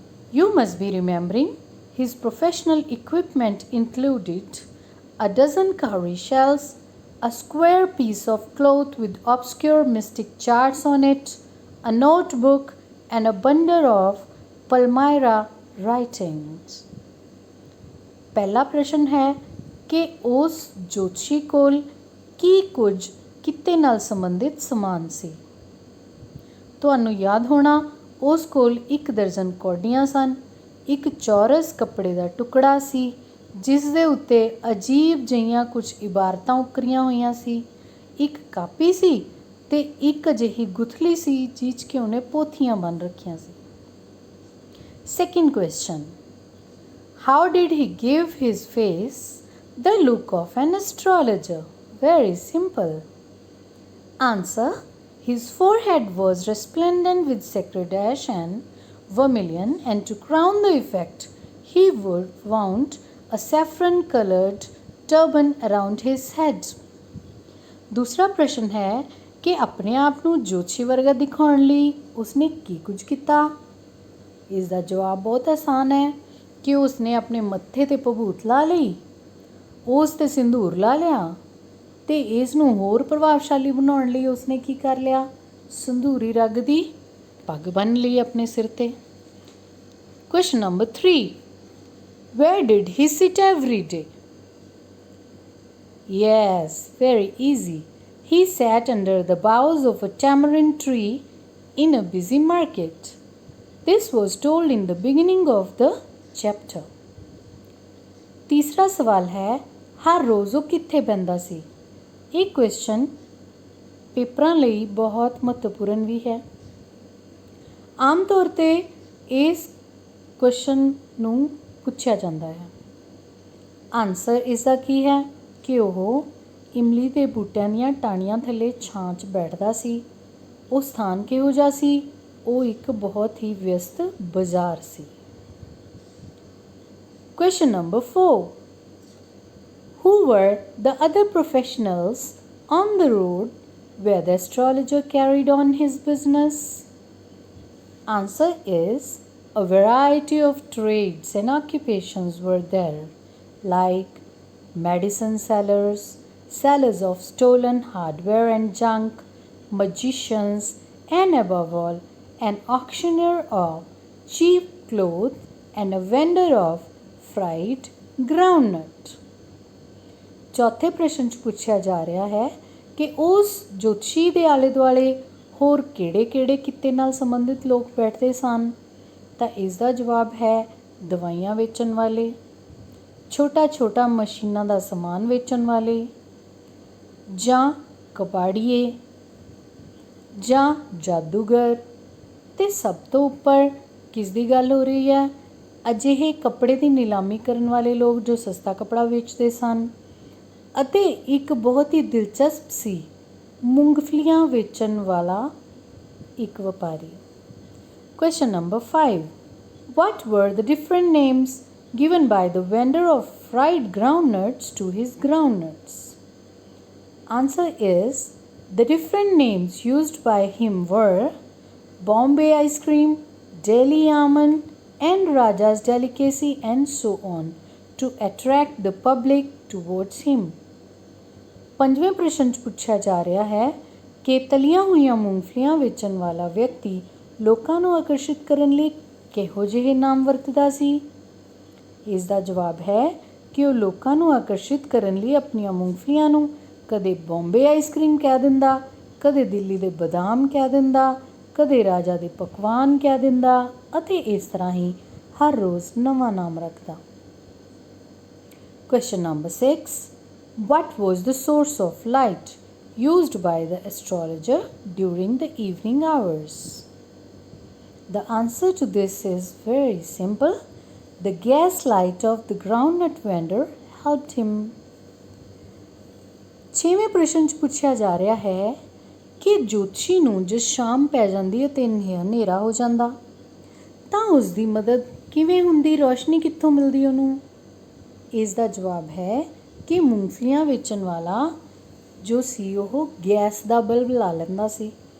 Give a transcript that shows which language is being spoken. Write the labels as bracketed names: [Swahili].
[English] You must be remembering his professional equipment included a dozen cowrie shells, a square piece of cloth with obscure mystic charts on it, a notebook, and a bundle of Palmyra writings. [Punjabi] ਪਹਿਲਾ ਪ੍ਰਸ਼ਨ ਹੈ ਕਿ ਉਸ ਜੋਤਸ਼ੀ ਕੋਲ ਕੀ ਕੁਝ ਕਿੱਤੇ ਨਾਲ ਸੰਬੰਧਿਤ ਸਮਾਨ ਸੀ. ਤੁਹਾਨੂੰ ਯਾਦ ਹੋਣਾ ਉਸ ਕੋਲ 1 ਦਰਜਨ ਕੌਡੀਆਂ ਸਨ, ਇੱਕ ਚੌਰਸ ਕੱਪੜੇ ਦਾ ਟੁਕੜਾ ਸੀ ਜਿਸ ਦੇ ਉੱਤੇ ਅਜੀਬ ਜਿਹੀਆਂ ਕੁਝ ਇਬਾਰਤਾਂ ਉਕਰੀਆਂ ਹੋਈਆਂ ਸੀ, ਇੱਕ ਕਾਪੀ ਸੀ ਅਤੇ ਇੱਕ ਅਜਿਹੀ ਗੁਥਲੀ ਸੀ ਜਿਸ 'ਚ ਉਹਨੇ ਪੋਥੀਆਂ ਬੰਨ ਰੱਖੀਆਂ ਸੀ. [English] Second question. How did he give his face the look of an astrologer? Very simple. Answer. His forehead was resplendent with sacred ash and vermilion, and to crown the effect, he wound a saffron-colored turban around his head. [Hindi] दूसरा प्रश्न है कि अपने आप [Punjabi] ਨੂੰ ਜੋਤਸ਼ੀ ਵਰਗਾ ਦਿਖਾਉਣ ਲਈ ਉਸਨੇ ਕੀ ਕੁਝ ਕੀਤਾ. ਇਸ ਦਾ ਜਵਾਬ ਬਹੁਤ ਆਸਾਨ ਹੈ ਕਿ ਉਸਨੇ ਆਪਣੇ ਮੱਥੇ 'ਤੇ ਭਭੂਤ ਲਾ ਲਈ, ਉਸ 'ਤੇ ਸਿੰਧੂਰ ਲਾ ਲਿਆ ਅਤੇ ਇਸ ਨੂੰ ਹੋਰ ਪ੍ਰਭਾਵਸ਼ਾਲੀ ਬਣਾਉਣ ਲਈ ਉਸਨੇ ਕੀ ਕਰ ਲਿਆ, ਸੰਧੂਰੀ ਰੰਗ ਦੀ ਪੱਗ ਬੰਨ੍ਹ ਲਈ ਆਪਣੇ ਸਿਰ 'ਤੇ. [English] Question number 3. Where did he sit every day? Yes, very easy. He sat under the boughs of a tamarind tree in a busy market. This was told in the beginning of the chapter. [Punjabi] ਤੀਸਰਾ ਸਵਾਲ ਹੈ, ਹਰ ਰੋਜ਼ ਉਹ ਕਿੱਥੇ ਬਹਿੰਦਾ ਸੀ. ਇਹ question ਪੇਪਰਾਂ ਲਈ ਬਹੁਤ ਮਹੱਤਵਪੂਰਨ ਵੀ ਹੈ. ਆਮ ਤੌਰ 'ਤੇ ਇਸ ਕੁਐਸਚਨ ਨੂੰ ਪੁੱਛਿਆ ਜਾਂਦਾ ਹੈ. ਆਨਸਰ ਇਸ ਦਾ ਕੀ ਹੈ ਕਿ ਉਹ ਇਮਲੀ ਦੇ ਬੂਟਿਆਂ ਦੀਆਂ ਟਾਹਣੀਆਂ ਥੱਲੇ ਛਾਂ 'ਚ ਬੈਠਦਾ ਸੀ. ਉਹ ਸਥਾਨ ਕਿਹੋ ਜਿਹਾ ਸੀ, ਉਹ ਇੱਕ ਬਹੁਤ ਹੀ ਵਿਅਸਤ ਬਾਜ਼ਾਰ ਸੀ. [English] Question number 4. Who were the other professionals on the road where the astrologer carried on his business? Answer is, a variety of trades and occupations were there, like medicine sellers, sellers of stolen hardware and junk, magicians, and above all, an auctioneer of cheap clothes and a vendor of fried groundnut. [Punjabi] ਚੌਥੇ ਪ੍ਰਸ਼ਨ 'ਚ ਪੁੱਛਿਆ ਜਾ ਰਿਹਾ ਹੈ ਕਿ ਉਸ ਜੋਤਸ਼ੀ ਦੇ ਆਲੇ ਦੁਆਲੇ ਹੋਰ ਕਿਹੜੇ ਕਿੱਤੇ ਨਾਲ ਸੰਬੰਧਿਤ ਲੋਕ ਬੈਠਦੇ ਸਨ. ਤਾਂ ਇਸ ਦਾ ਜਵਾਬ ਹੈ ਦਵਾਈਆਂ ਵੇਚਣ ਵਾਲੇ, ਛੋਟਾ ਮਸ਼ੀਨਾਂ ਦਾ ਸਮਾਨ ਵੇਚਣ ਵਾਲੇ, ਜਾਂ ਕਬਾੜੀਏ, ਜਾਂ ਜਾਦੂਗਰ, ਅਤੇ ਸਭ ਤੋਂ ਉੱਪਰ ਕਿਸ ਦੀ ਗੱਲ ਹੋ ਰਹੀ ਹੈ, ਅਜਿਹੇ ਕੱਪੜੇ ਦੀ ਨਿਲਾਮੀ ਕਰਨ ਵਾਲੇ ਲੋਕ ਜੋ ਸਸਤਾ ਕੱਪੜਾ ਵੇਚਦੇ ਸਨ. ਅਤੇ ਇੱਕ ਬਹੁਤ ਹੀ ਦਿਲਚਸਪ ਸੀ, ਮੂੰਗਫਲੀਆਂ ਵੇਚਣ ਵਾਲਾ ਇੱਕ ਵਪਾਰੀ। [English] Question number 5. What were the different names given by the vendor of fried groundnuts to his groundnuts? Answer is, the different names used by him were Bombay ice cream, Delhi almond, and Raja's delicacy, and so on, to attract the public towards him. [Punjabi] ਪੰਜਵੇਂ ਪ੍ਰਸ਼ਨ 'ਚ ਪੁੱਛਿਆ ਜਾ ਰਿਹਾ ਹੈ ਕਿ ਤਲੀਆਂ ਹੋਈਆਂ ਮੂੰਗਫਲੀਆਂ ਵੇਚਣ ਵਾਲਾ ਵਿਅਕਤੀ ਲੋਕਾਂ ਨੂੰ ਆਕਰਸ਼ਿਤ ਕਰਨ ਲਈ ਕਿਹੋ ਜਿਹੇ ਨਾਮ ਵਰਤਦਾ ਸੀ। ਇਸ ਦਾ ਜਵਾਬ ਹੈ ਕਿ ਉਹ ਲੋਕਾਂ ਨੂੰ ਆਕਰਸ਼ਿਤ ਕਰਨ ਲਈ ਆਪਣੀਆਂ ਮੂੰਗਫਲੀਆਂ ਨੂੰ ਕਦੇ ਬੰਬੇ ਆਈਸਕ੍ਰੀਮ ਕਹਿ ਦਿੰਦਾ, ਕਦੇ ਦਿੱਲੀ ਦੇ ਬਦਾਮ ਕਹਿ ਦਿੰਦਾ, ਕਦੇ ਰਾਜਾ ਦੇ ਪਕਵਾਨ ਕਹਿ ਦਿੰਦਾ ਅਤੇ ਇਸ ਤਰ੍ਹਾਂ ਹੀ ਹਰ ਰੋਜ਼ ਨਵਾਂ ਨਾਮ ਰੱਖਦਾ। [English] Question number 6. What was the source of light used by the astrologer during the evening hours? The answer to this is very simple. The gas light of the groundnut vendor helped him. [Punjabi] ਛੇਵੇਂ ਪ੍ਰਸ਼ਨ 'ਚ ਪੁੱਛਿਆ ਜਾ ਰਿਹਾ ਹੈ ਕਿ ਜੋਤਸ਼ੀ ਨੂੰ ਜੇ ਸ਼ਾਮ ਪੈ ਜਾਂਦੀ ਅਤੇ ਹਨੇਰਾ ਹੋ ਜਾਂਦਾ ਤਾਂ ਉਸ ਦੀ ਮਦਦ ਕਿਵੇਂ ਹੁੰਦੀ, ਰੋਸ਼ਨੀ ਕਿੱਥੋਂ ਮਿਲਦੀ ਉਹਨੂੰ। ਇਸ ਦਾ ਜਵਾਬ ਹੈ ਕਿ ਮੂੰਗਫਲੀਆਂ ਵੇਚਣ ਵਾਲਾ ਜੋ ਸੀ ਉਹ ਗੈਸ ਦਾ ਬਲਬ ਲਾ ਲੈਂਦਾ ਸੀ।